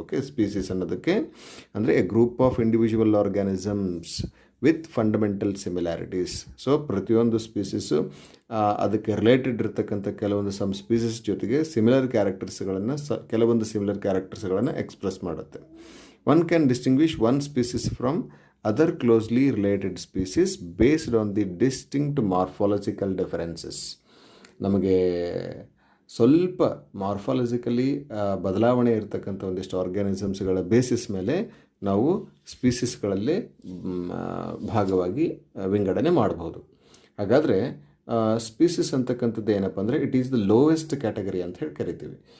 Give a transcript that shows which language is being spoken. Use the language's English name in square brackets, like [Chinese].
[English] okay, [Kannada] species ಅನ್ನೋದಕ್ಕೆ ಅಂದರೆ [English] A group of individual organisms with fundamental similarities. [Kannada] So ಪ್ರತಿಯೊಂದು species ಅದಕ್ಕೆ ರಿಲೇಟೆಡ್ ಇರತಕ್ಕಂಥ ಕೆಲವೊಂದು ಸ್ಪೀಸೀಸ್ ಜೊತೆಗೆ ಸಿಮಿಲರ್ ಕ್ಯಾರೆಕ್ಟರ್ಸ್ಗಳನ್ನು ಕೆಲವೊಂದು ಸಿಮಿಲರ್ ಕ್ಯಾರೆಕ್ಟರ್ಸ್ಗಳನ್ನು ಎಕ್ಸ್ಪ್ರೆಸ್ ಮಾಡುತ್ತೆ. One can distinguish one species from [English] other closely related species based on the distinct morphological differences. [Kannada] ನಮಗೆ ಸ್ವಲ್ಪ morphologically ಬದಲಾವಣೆ ಇರತಕ್ಕಂಥ ಒಂದಿಷ್ಟು ಆರ್ಗ್ಯಾನಿಸಮ್ಸ್ಗಳ ಬೇಸಿಸ್ ಮೇಲೆ ನಾವು ಸ್ಪೀಸಿಸ್ಗಳಲ್ಲಿ ಭಾಗವಾಗಿ ವಿಂಗಡಣೆ ಮಾಡಬಹುದು. ಹಾಗಾದರೆ ಸ್ಪೀಸಿಸ್ ಅಂತಕ್ಕಂಥದ್ದು ಏನಪ್ಪ ಅಂದರೆ [English] it is the lowest category [Kannada] ಅಂತ ಹೇಳಿ ಕರಿತೀವಿ.